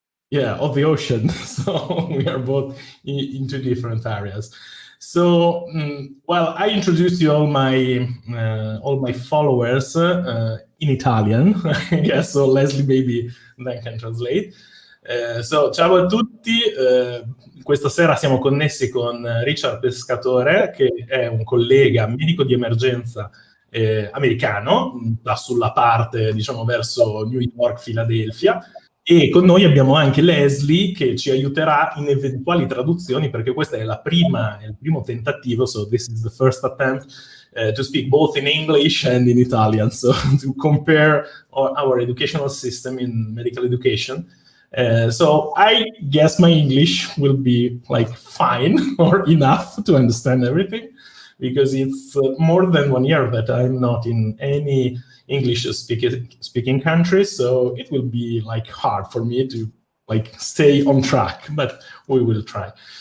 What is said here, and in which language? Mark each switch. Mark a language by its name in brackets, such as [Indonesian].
[English] Yeah, of the ocean. So we are both into different areas. So, well, I introduced you all my followers in Italian. Yes, so Leslie maybe then can translate. [Italian] So, ciao a tutti. Questa sera siamo connessi con Richard Pescatore, che è un collega medico di emergenza americano, da sulla parte, diciamo, verso New York, Filadelfia. E con noi abbiamo anche Leslie che ci aiuterà in eventuali traduzioni, perché questa è il primo tentativo, [English] so this is the first attempt to speak both in English and in Italian, so to compare our educational system in medical education. So I guess my English will be like fine or enough to understand everything, because it's more than 1 year that I'm not in any English speaking countries, so it will be like hard for me to like stay on track, but we will try.